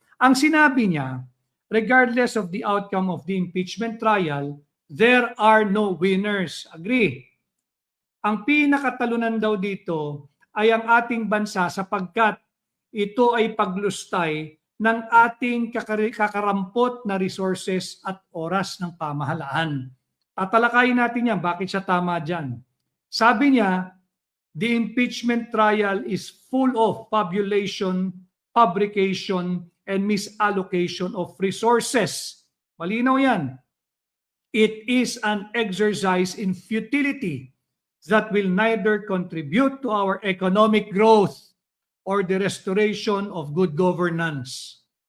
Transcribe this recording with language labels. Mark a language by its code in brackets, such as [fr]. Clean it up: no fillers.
[tl] Ang sinabi niya, [en] regardless of the outcome of the impeachment trial, there are no winners. Agree. [tl] Ang pinakatalunan daw dito ay ang ating bansa sapagkat ito ay paglustay ng ating kakarampot na resources at oras ng pamahalaan. Tatalakayin natin yan, bakit siya tama dyan. [en] Sabi niya, the impeachment trial is full of fabulation, fabrication, and misallocation of resources. [tl] Malinaw yan. [en] It is an exercise in futility that will neither contribute to our economic growth or the restoration of good governance.